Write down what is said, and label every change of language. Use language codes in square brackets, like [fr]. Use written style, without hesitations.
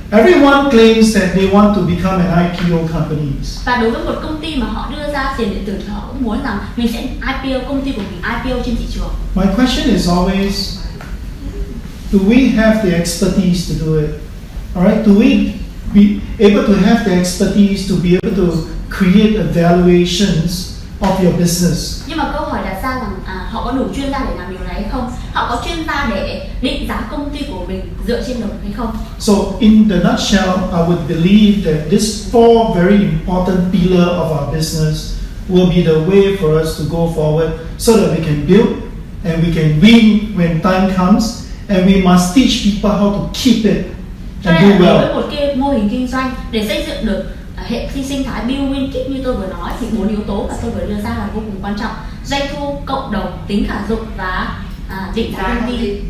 [en] Everyone claims that they want to become an IPO companies. [vi] Và đối với một công ty mà họ đưa ra tiền điện tử thì họ cũng muốn rằng mình sẽ IPO, công ty của mình IPO trên thị trường. [en] My question is always, do we have the expertise to do it? Alright, do we be able to have the expertise to be able to create evaluations of your business? [vi] Nhưng mà câu hỏi đặt ra rằng họ có đủ chuyên gia để làm điều này hay không? Họ có chuyên gia để định giá công ty của mình dựa trên đồng hay không? [en] So in the nutshell, I would believe that these 4 very important pillars of our business will be the way for us to go forward so that we can build and we can win when time comes, and we must teach people how to keep it and do well. [vi] Với một cái mô hình kinh doanh để xây dựng được hệ sinh thái build win keep như tôi vừa nói thì 4 yếu tố mà tôi vừa đưa ra là vô cùng quan trọng: doanh thu, cộng đồng, tính khả dụng và định giá công ty.